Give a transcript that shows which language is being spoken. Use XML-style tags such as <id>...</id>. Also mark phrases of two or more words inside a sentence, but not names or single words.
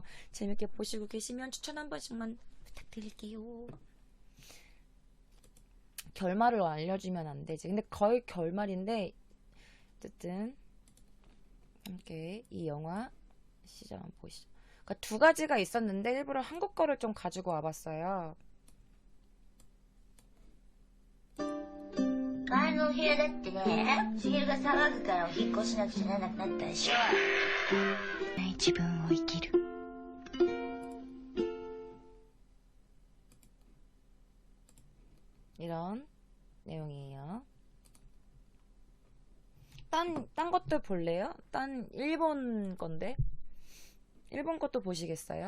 <ko>재밌게 보시고 계시면 추천 한 번씩만 부탁드릴게요. 결말을 알려주면 안 되지. 근데 거의 결말인데 어쨌든 함께 이 영화 시작 한번 보시죠. 그러니까 두 가지가 있었는데 일부러 한국 거를 좀 가지고 와봤어요.</ko> <ja>前のお部屋だってね、茂が騒ぐからお引っ越しなくちゃならなくなったでしょ。自分を生きる。</ja> <ko>이런 내용이에요. 딴 것도 볼래요? 딴 일본 건데? 일본 것도 보시겠어요?</ko>